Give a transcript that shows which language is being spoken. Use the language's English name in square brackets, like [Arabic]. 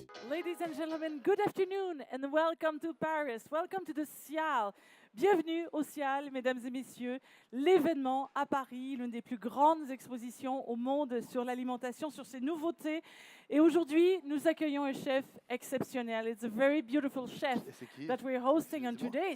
[English] Ladies and gentlemen, good afternoon and welcome to Paris. Welcome to the Cial. [French] Bienvenue au Cial, mesdames et messieurs, l'événement à Paris, l'une des plus grandes expositions au monde sur l'alimentation, sur ses nouveautés. Et aujourd'hui, nous accueillons un chef exceptionnel. [English] It's a very beautiful chef that we're hosting on today.